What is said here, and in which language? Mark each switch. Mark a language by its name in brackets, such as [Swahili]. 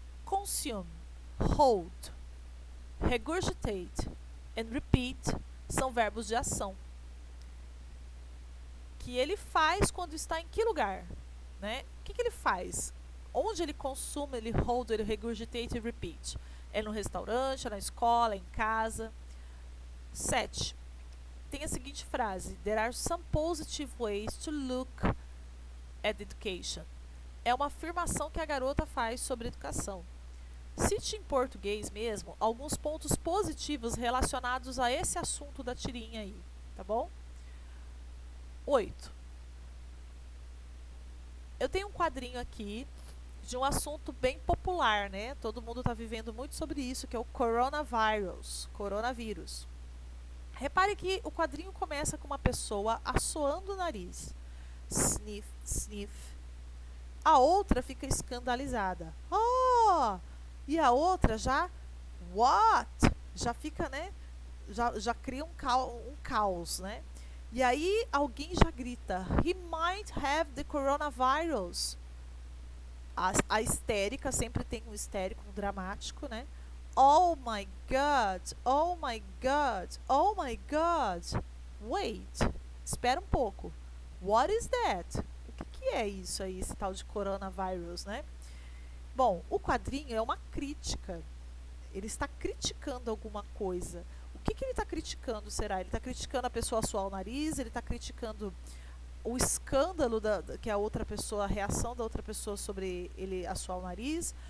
[English] Consume, hold, regurgitate and repeat [Portuguese] são verbos de ação. Que ele faz quando está em que lugar? Né? O que ele faz? Onde ele consome, ele hold, ele regurgitate e repeat? É no restaurante, é na escola, é em casa. 7. Tem a seguinte frase: [English] There are some positive ways to look at education. [Portuguese] É uma afirmação que a garota faz sobre educação. Cite em português mesmo alguns pontos positivos relacionados a esse assunto da tirinha aí, tá bom? 8. Eu tenho um quadrinho aqui de um assunto bem popular, né? Todo mundo está vivendo muito sobre isso, que é o coronavírus. Repare que o quadrinho começa com uma pessoa assoando o nariz. Sniff, sniff. A outra fica escandalizada. Oh! E a outra já, [English] what? [Portuguese] Já fica, né? Já cria um caos, né? E aí alguém já grita, [English] he might have the coronavirus. [Portuguese] A histérica, sempre tem um histérico, um dramático, né? [English] Oh my God, oh my God, oh my God. Wait, [Portuguese] espera um pouco. [English] What is that? [Portuguese] O que é isso aí, esse tal de coronavirus, né? Bom, o quadrinho é uma crítica. Ele está criticando alguma coisa. O que ele está criticando, será? Ele está criticando a pessoa assoar o nariz? Ele está criticando o escândalo que a outra pessoa, a reação da outra pessoa sobre ele assoar o nariz?